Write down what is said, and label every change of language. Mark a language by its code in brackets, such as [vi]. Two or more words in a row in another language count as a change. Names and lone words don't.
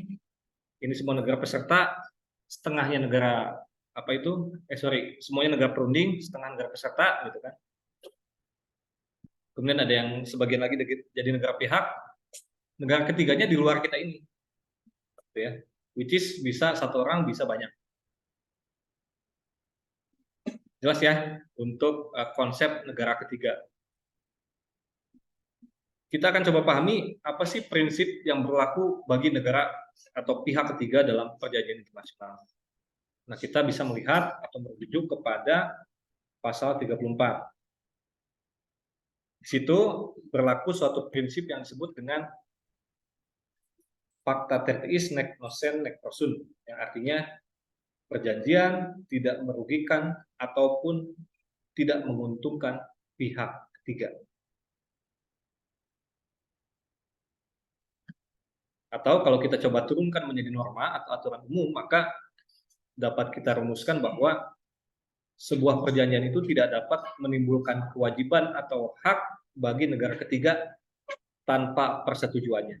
[id] Ini semua negara peserta, setengahnya negara apa itu? Semuanya negara perunding, setengah negara peserta, gitu kan. Kemudian ada yang sebagian lagi jadi negara pihak, negara ketiganya di luar kita ini, gitu ya. [en] Which is bisa satu orang, bisa banyak. [id] Jelas ya untuk konsep negara ketiga. Kita akan coba pahami apa sih prinsip yang berlaku bagi negara atau pihak ketiga dalam perjanjian internasional. Nah, kita bisa melihat atau merujuk kepada pasal 34. Di situ berlaku suatu prinsip yang disebut dengan [la] Pacta tertiis nec nocen nec prosun, [id] yang artinya perjanjian tidak merugikan ataupun tidak menguntungkan pihak ketiga. Atau kalau kita coba turunkan menjadi norma atau aturan umum, maka dapat kita rumuskan bahwa sebuah perjanjian itu tidak dapat menimbulkan kewajiban atau hak bagi negara ketiga tanpa persetujuannya.